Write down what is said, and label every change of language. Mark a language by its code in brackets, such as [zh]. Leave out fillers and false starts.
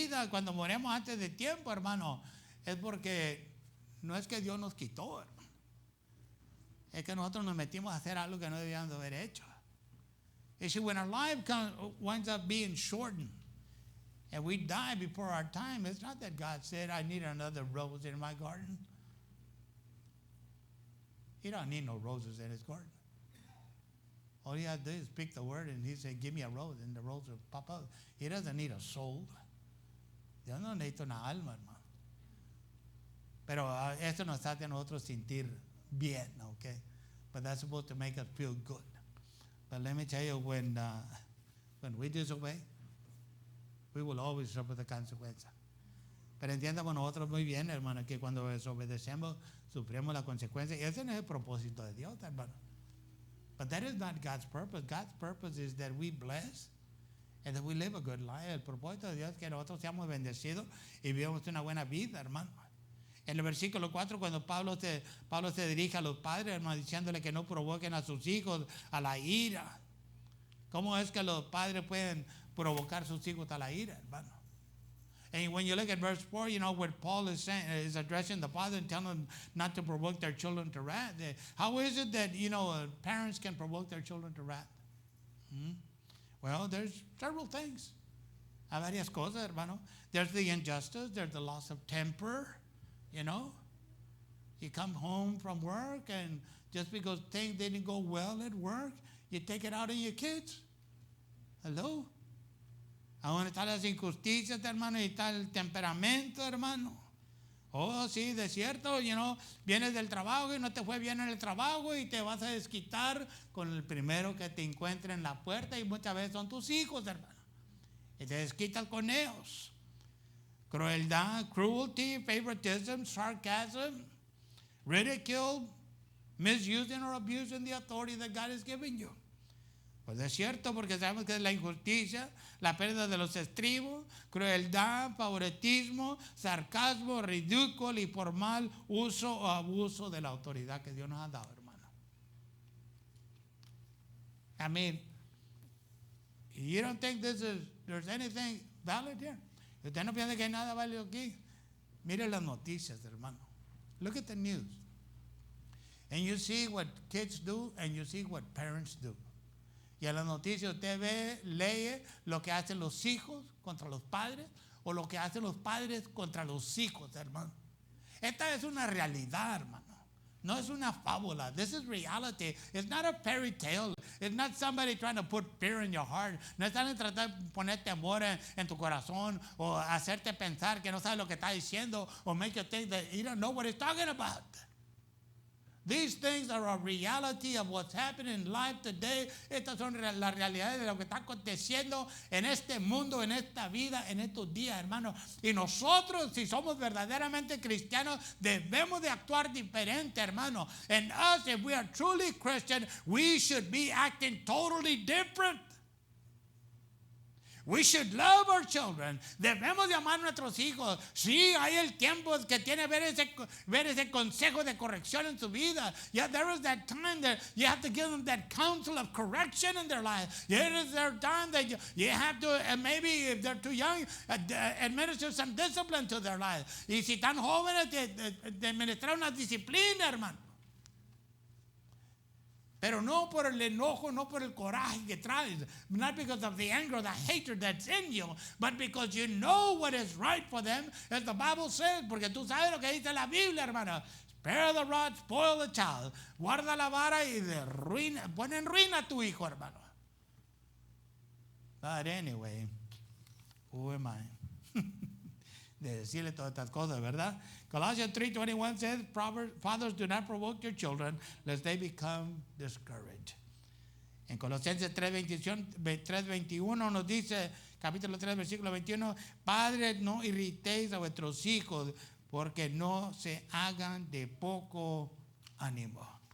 [es] Cuando moremos antes de tiempo, hermano, es porque no es que Dios nos quitó, hermano. Es que nosotros nos metimos a hacer algo que no debíamos de haber hecho. [en] You see, when our life winds up being shortened and we die before our time, it's not that God said, I need another rose in my garden. He don't need no roses in his garden. All he has to do is speak the word and he said, give me a rose, and the rose will pop up. He doesn't need a soul. [es] Dios no necesita una alma, hermano. Pero eso nos hace a nosotros sentir bien, okay? [en] But that's supposed to make us feel good. But let me tell you, when we disobey, we will always suffer the consequence. [es] Pero entiendamos nosotros muy bien, hermano, que cuando desobedecemos, sufrimos la consecuencia. Y ese no es el propósito de Dios, hermano. [en] But that is not God's purpose. God's purpose is that we bless and that we live a good life. [es] El propósito de Dios es que nosotros seamos bendecidos y vivamos una buena vida, hermano. En el versículo 4, cuando Pablo se dirige a los padres, hermano, diciéndole que no provoquen a sus hijos a la ira. ¿Cómo es que los padres pueden provocar a sus hijos a la ira, hermano? [en] And when you look at verse 4, where Paul is addressing the father and telling them not to provoke their children to wrath. How is it that, parents can provoke their children to wrath? Well, there's several things. [es] Hay varias cosas, hermano. [en] There's the injustice, there's the loss of temper. You come home from work and just because things didn't go well at work, you take it out on your kids. Hello? [es] Ahora están las injusticias, hermano, y está el temperamento, hermano. Oh, sí, de cierto, vienes del trabajo y no te fue bien en el trabajo y te vas a desquitar con el primero que te encuentre en la puerta y muchas veces son tus hijos, hermano. Y te desquitas con ellos. [en] Crueldad, cruelty, favoritism, sarcasm, ridicule, misusing or abusing the authority that God has given you. [es] Pues es cierto, porque sabemos que es la injusticia, la pérdida de los estribos, crueldad, favoritismo, sarcasmo, ridículo y por mal uso o abuso de la autoridad que Dios nos ha dado, hermano. [en] I mean, you don't think there's anything valid here? [es] Usted no piensa que hay nada válido aquí. Mire las noticias, hermano. [en] Look at the news. And you see what kids do and you see what parents do. [es] Y en las noticias usted ve, lee lo que hacen los hijos contra los padres o lo que hacen los padres contra los hijos, hermano. Esta es una realidad, hermano. No es una fábula. [en] This is reality. It's not a fairy tale. It's not somebody trying to put fear in your heart. [es] No están tratando de poner temor en tu corazón o hacerte pensar que no sabes lo que está diciendo o [en] make you think that you don't know what he's talking about. These things are a reality of what's happening in life today. [es] Estas son las realidades de lo que está aconteciendo en este mundo, en esta vida, en estos días, hermano. Y nosotros, si somos verdaderamente cristianos, debemos de actuar diferente, hermano. [en] And us, if we are truly Christian, we should be acting totally different. We should love our children. [es] Debemos de amar a nuestros hijos. Sí, hay el tiempo que tiene ver ese consejo de corrección en su vida. [en] Yeah, there is that time that you have to give them that counsel of correction in their life. There is their time that you have to, maybe if they're too young, administer some discipline to their life. [es] Y si están jóvenes, de administrar una disciplina, hermano. Pero no por el enojo, no por el coraje que traes. [en] Not because of the anger, the hatred that's in you, but because you know what is right for them, as the Bible says, [es] porque tú sabes lo que dice la Biblia, hermano. [en] Spare the rod, spoil the child. [es] Guarda la vara y pon en ruina a tu hijo, hermano. [en] But anyway, who am I? [es] De decirle todas estas cosas, ¿verdad? [en] Colossians 3:21 says, fathers, do not provoke your children, lest they become discouraged. [es] En Colosenses 3:21 nos dice, capítulo 3, versículo 21, padres, no irritéis a vuestros hijos, porque no se hagan de poco ánimo.